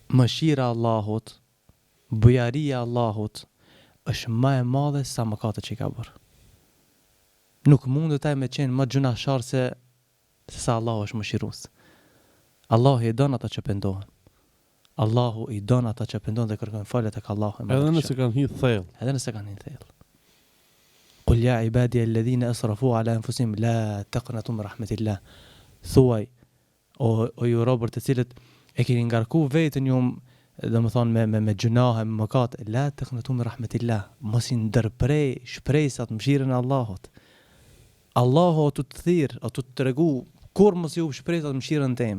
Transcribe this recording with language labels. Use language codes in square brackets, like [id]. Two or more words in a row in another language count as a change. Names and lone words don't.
[sq] mëshira Allahut, bujaria Allahut është më e madhe sa mëkatet që i ka bërë. Nuk mundet ai me qenë më gjunashar se sa Allahu është mëshirues. Allahu i don ata që pendohen. Allahu i don ata që pendohen dhe kërkojnë falje tek Allahu. Edhe nëse kanë hyrë thellë. Edhe nëse kanë hyrë thellë. [ar] قل يا عبادي الذين أسرفوا على أنفسهم لا تقنطوا من رحمة الله. [sq] Thuaj o ju robër të cilët e keni ngarku veten ju domethënë me gjunahe, me mëkat, [ar] لا تقنطوا من رحمة الله. [sq] Mos i ndërprej shpresat mëshirën e Allahut. Allahu o të thirr, o të tregu kur mos ju shpresat mëshirën time.